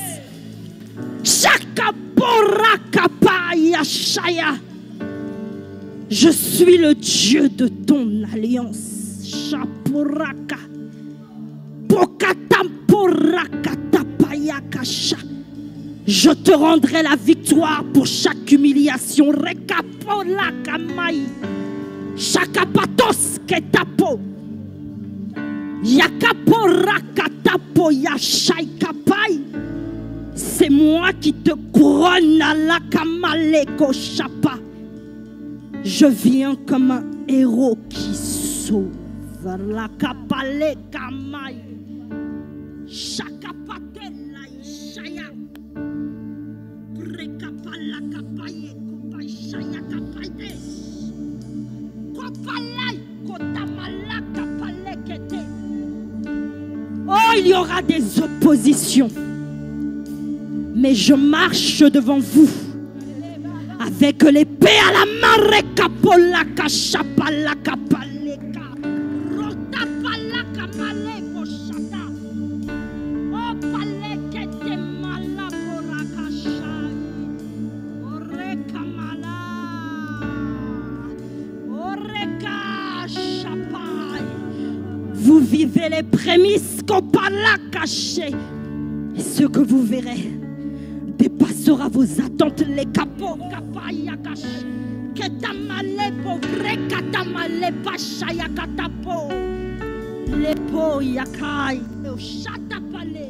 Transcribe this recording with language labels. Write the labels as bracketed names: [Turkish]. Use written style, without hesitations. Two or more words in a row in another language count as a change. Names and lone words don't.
[French] Je suis le Dieu de ton alliance. Shapuraka. Je te rendrai la victoire pour chaque humiliation. Shakapatos ketapo. Yakaporakatapo yashaikapai. C'est moi qui te couronne à la kamaleko chapa. Je viens comme un héros qui sauve. La kapale kamai. Shakapatela ishaya. Brekapala kapaye kopai shaya kapaite. Kopalai kotamala kapale kete. Oh, il y aura des oppositions. Mais je marche devant vous avec l'épée à la main. Rekapola kashapala kapaleka. Rotapala kamale koshata. Oh palekete malabora kashai. Orekamala. Oreka shapai. Vous vivez les prémices kopala caché. Et ce que vous verrez dépassera vos attentes. Les capots, kapayakash, ketamale pauvre, katamale pachaya katapo, les po yakai, chatapale.